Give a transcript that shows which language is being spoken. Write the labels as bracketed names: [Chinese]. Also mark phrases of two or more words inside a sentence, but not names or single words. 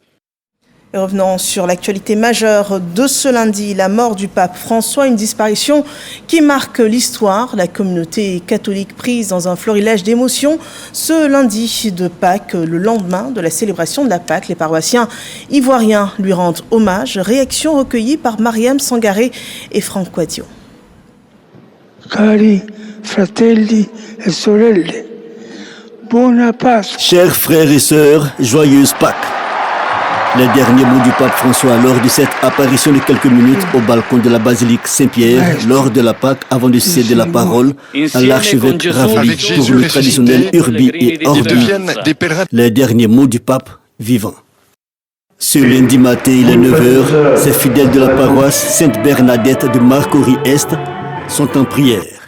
[French] Et revenons sur l'actualité majeure de ce lundi, la mort du pape François, une disparition qui marque l'histoire. La communauté catholique prise dans un florilège d'émotions ce lundi de Pâques, le lendemain de la célébration de la Pâques. Les paroissiens ivoiriens lui rendent hommage. Réaction recueillie par Mariam Sangaré et Franck Quadio. [Italian] Cari fratelli e sorelle, buona Pasqua. [French] Chers frères et sœurs, joyeuse Pâques. Les derniers mots du pape François lors de cette apparition de quelques minutes au balcon de la basilique Saint-Pierre, lors de la Pâque, avant de céder la parole à l'archevêque Ravli pour le traditionnel Urbi et Orbi. Les derniers mots du pape vivant. Ce lundi matin, il est 9h, ces fidèles de la paroisse Sainte-Bernadette de Marcory-Est sont en prière.